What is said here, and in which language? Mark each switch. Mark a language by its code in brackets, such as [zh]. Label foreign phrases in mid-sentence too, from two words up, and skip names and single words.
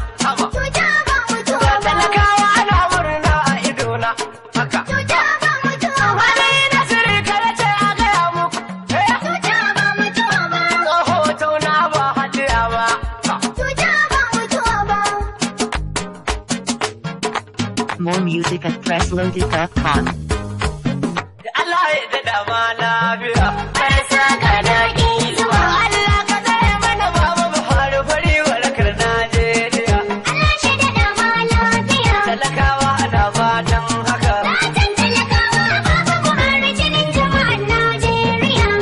[ha] Sama. Cuta ba mutuwa Ga ba. talakawa ana murna a idona. Haka. Cuta ba mutuwa ba. Wani Nasiru kar ce a gaya muku. Eh? Cuta ba mutuwa ba. Tsoho tauna ba hajiya ba. Cuta ba mutuwa ba. [en] More music at press loaded dot com. [ha] Da Allah ya daɗa ma lafiya. Marasa gada ki zuwa. Allah ka tsare mana Baba Buhari fari warakar Najeriya. Allah shi daɗa ma lafiya. Talakawa ana fatan haka. Fatan talakawa Baba Buhari jinin jama'ar Najeriya.